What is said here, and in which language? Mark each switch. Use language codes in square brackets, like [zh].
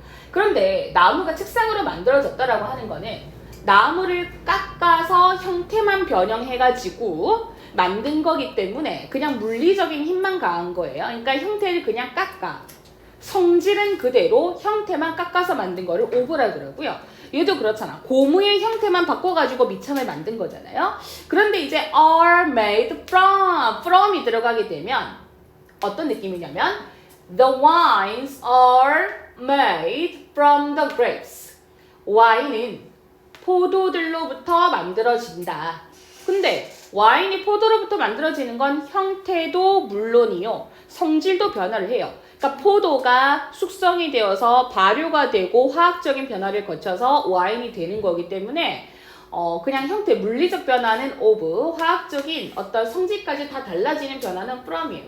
[ko] 그런데 나무가 책상으로 만들어졌다라고 하는 거는 나무를 깎아서 형태만 변형해가지고 만든 거기 때문에 그냥 물리적인 힘만 가한 거예요. 그러니까 형태를 그냥 깎아. 성질은 그대로 형태만 깎아서 만든 거를 오브라 그러고요. 얘도 그렇잖아. 고무의 형태만 바꿔가지고 밑창을 만든 거잖아요. 그런데 이제 are made from이 들어가게 되면 어떤 느낌이냐면 [en] the wines are made from the grapes. [ko] 와인은 포도들로부터 만들어진다. 근데 와인이 포도로부터 만들어지는 건 형태도 물론이요. 성질도 변화를 해요. 그러니까 포도가 숙성이 되어서 발효가 되고 화학적인 변화를 거쳐서 와인이 되는 거기 때문에 그냥 형태, 물리적 변화는 of, 화학적인 어떤 성질까지 다 달라지는 변화는 from이에요.